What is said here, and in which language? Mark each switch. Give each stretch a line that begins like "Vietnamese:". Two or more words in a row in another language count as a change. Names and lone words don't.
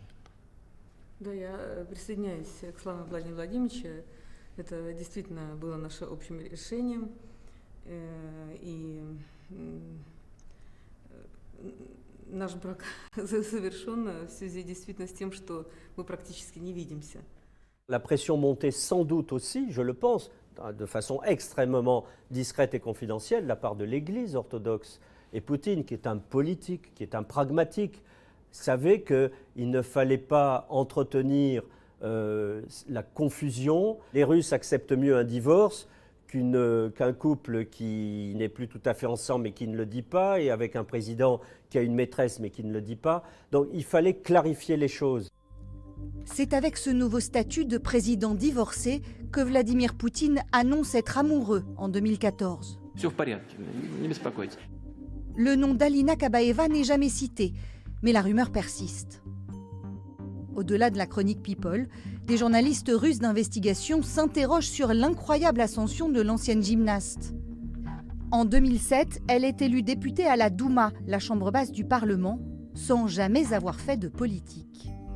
Russian: Да, я присоединяюсь к словам Владимира Владимировича. Это действительно было наше общим решением. И наш брак завершен в связи действительно с тем, что мы практически не видимся.
French: La pression montait sans doute aussi, je le pense, de façon extrêmement discrète et confidentielle de la part de l'Église orthodoxe. Et Poutine, qui est un politique, qui est un pragmatique, savait qu'il ne fallait pas entretenir la confusion. Les Russes acceptent mieux un divorce qu'un couple qui n'est plus tout à fait ensemble mais qui ne le dit pas, et avec un président qui a une maîtresse mais qui ne le dit pas. Donc il fallait clarifier les choses. C'est avec ce nouveau statut de président divorcé que Vladimir Poutine annonce être amoureux en 2014.
Russian: Все в порядке, не беспокойтесь.
French: Le nom d'Alina Kabaeva n'est jamais cité, mais la rumeur persiste. Au-delà de la chronique People, Des journalistes russes d'investigation s'interrogent sur l'incroyable ascension de l'ancienne gymnaste. En 2007, elle est élue députée à la Douma, la chambre basse du Parlement, sans jamais avoir fait de politique.